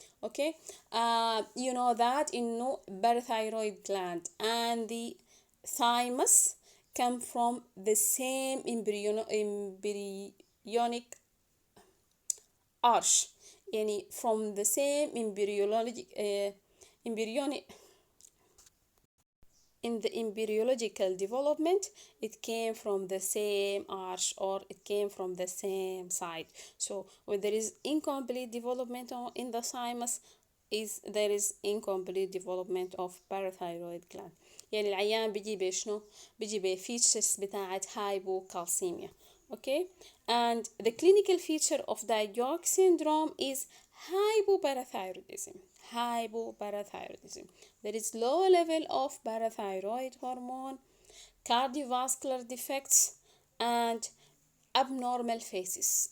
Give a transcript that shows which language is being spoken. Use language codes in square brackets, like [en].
[en] Okay, you know that in no parathyroid gland and the thymus come from the same embryonic arch، يعني from the same embryonic in the embryological development, it came from the same arch, or it came from the same side. So when there is incomplete development in the thymus, there is incomplete development of parathyroid gland. [ar] يعني العيان بيجي بشنو؟ بيجي بفيتشرز بتاعت hypocalcemia. [en] Okay, and the clinical feature of Digox syndrome is hypoparathyroidism. Hypoparathyroidism. There is low level of parathyroid hormone, cardiovascular defects, and abnormal faces.